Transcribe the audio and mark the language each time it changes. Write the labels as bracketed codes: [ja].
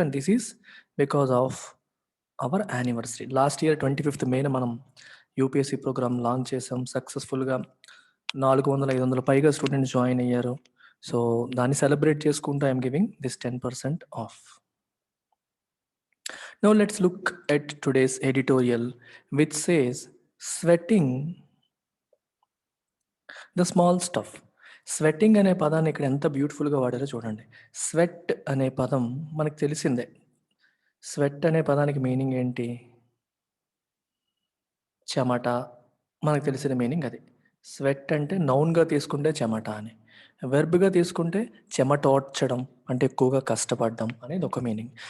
[en] And this is because of our anniversary. [te] Last year 25th మేన మనం UPSC programme launch చేసాం. సక్సెస్ఫుల్గా 400-500 పైగా students join అయ్యారు. [en] so [te] దాన్ని సెలబ్రేట్ చేసుకుంటూ [en] I'm giving this 10% off. Now let's look at today's editorial, which says sweating the small stuff. [te] Sweating అనే పదాన్ని ఇక్కడ ఎంత బ్యూటిఫుల్గా వాడారో చూడండి. స్వెట్ అనే పదం మనకు తెలిసిందే. స్వెట్ అనే పదానికి మీనింగ్ ఏంటి? చెమట. మనకు తెలిసిన మీనింగ్ అది. స్వెట్ అంటే నౌన్గా తీసుకుంటే చెమట అని, వెర్బ్గా తీసుకుంటే చెమటోడ్చడం అంటే ఎక్కువగా కష్టపడడం అనేది ఒక మీనింగ్.